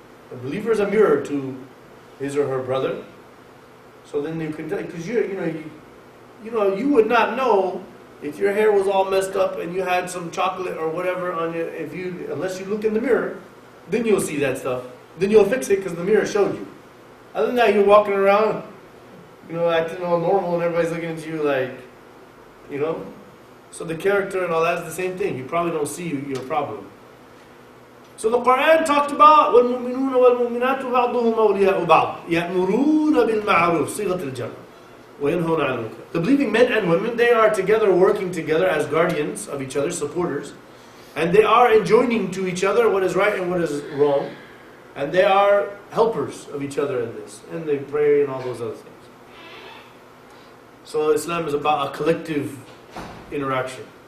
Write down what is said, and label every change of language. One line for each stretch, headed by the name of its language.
English: The believer is a mirror to his or her brother. So then you can tell, because you would not know if your hair was all messed up and you had some chocolate or whatever on you, unless you look in the mirror, then you'll see that stuff. Then you'll fix it because the mirror showed you. Other than that, you're walking around, acting all normal and everybody's looking at you like, So the character and all that's the same thing. You probably don't see your problem. So the Quran talked about
Arabic: وَالْمُؤْمِنُونَ وَالْمُؤْمِنَاتُ بَعْضُهُمْ أَوْلِيَاءُ بَعْضٍ يَأْمُرُونَ بِالْمَعْرُوفِ صِيغَةِ الْجَمْعِ وَيَنْهَوْنَ عَنِ الْمُنكَرِ.
English: The believing men and women, they are together working together as guardians of each other, supporters. And they are enjoining to each other what is right and what is wrong. And they are helpers of each other in this. And they pray and all those other things. So Islam is about a collective interaction.